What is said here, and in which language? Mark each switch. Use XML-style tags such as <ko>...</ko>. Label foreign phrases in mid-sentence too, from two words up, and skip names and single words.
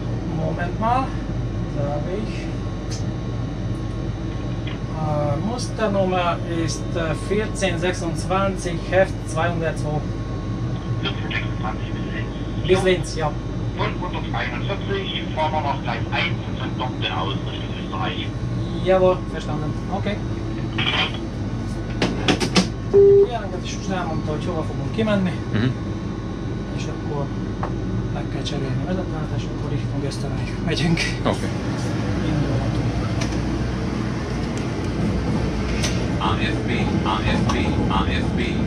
<de>Moment mal, da habe ich. Musternummer ist 1426 Heft 202. 1426 bis Linz. Bis Linz, ja. 541, fahren wir nach Gleis 1 und von dort aus Richtung Österreich. Jawohl, verstanden.</de> <hu>Oké. Kijelentkezés most elmondta, hogy hova fogunk kimenni, és akkor meg kell cserélni a vezetőállítást, és akkor</hu> <de>Richtung Österreich</de> <hu>megyünk. Oké. Indulhatunk. AFB, AFB, AFB.</hu>